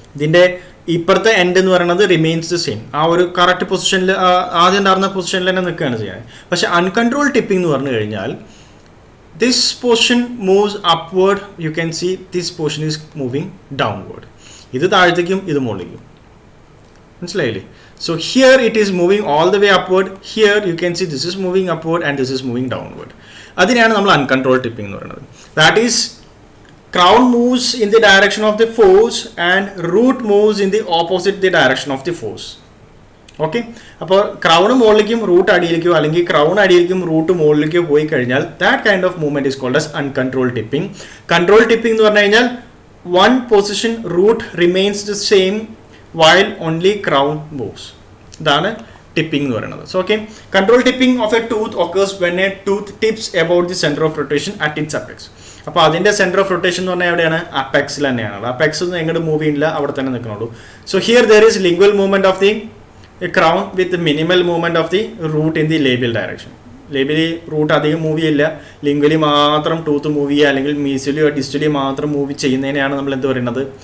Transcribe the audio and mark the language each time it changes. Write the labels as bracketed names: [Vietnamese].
[Malayalam] ഇതിൻ്റെ ഇപ്പുറത്തെ എൻഡ് എന്ന് പറയുന്നത് [English] Remains the same. [Malayalam] ആ ഒരു കറക്റ്റ് പൊസിഷനിൽ, ആദ്യം ഉണ്ടായിരുന്ന പൊസിഷനിൽ തന്നെ നിൽക്കുകയാണ് ചെയ്യുന്നത്. പക്ഷേ അൺകൺട്രോൾ ടിപ്പിംഗ് എന്ന് പറഞ്ഞു കഴിഞ്ഞാൽ [English] This position moves upward. You can see this position is moving downward. [Malayalam] ഇത് താഴത്തേക്കും ഇത് മുകളിലേക്കും. മനസ്സിലായില്ലേ? [English] So here it is moving all the way upward. Here you can see this is moving upward and this is moving downward. [Malayalam] അതിനെയാണ് നമ്മൾ uncontrolled tipping എന്ന് പറയുന്നത്. [English] That is crown moves in the direction of the force and root moves in the opposite the direction of the force. [Malayalam] Okay, അപ്പോൾ crown മുകളിലേക്കും root അടിയിലേക്കോ അല്ലെങ്കിൽ crown അടിയിലേക്കും root മുകളിലേക്കോ പോയി കഴിഞ്ഞാൽ [English] That kind of movement is called as uncontrolled tipping. Controlled tipping [Malayalam] എന്ന് പറഞ്ഞു കഴിഞ്ഞാൽ [English] one position root remains the same while only crown moves. [Malayalam] ഇതാണ് ടിപ്പിംഗ് എന്ന് പറയുന്നത്. [English] So okay, controlled tipping of a tooth occurs when a tooth tips about the center of rotation at its apex. [Malayalam] അപ്പോൾ അതിന്റെ centre of rotation എന്ന് പറഞ്ഞാൽ എവിടെയാണ്? അപെക്സിൽ തന്നെയാണ്. Apex ഒന്നും എങ്ങോട്ട് മൂവ് ചെയ്യില്ല, അവിടെ തന്നെ നിൽക്കണുള്ളൂ. [English] So here there is lingual movement of the crown with minimal movement of the root in the labial direction. [Malayalam] ലേബിലി root അധികം മൂവ് ചെയ്യില്ല, ലിംഗ്വലി മാത്രം ടൂത്ത് മൂവ് ചെയ്യുക അല്ലെങ്കിൽ മീസിലിയോ ഡിസ്റ്റലി മാത്രം മൂവ് ചെയ്യുന്നതിനെയാണ് നമ്മൾ എന്ത് പറയുന്നത്?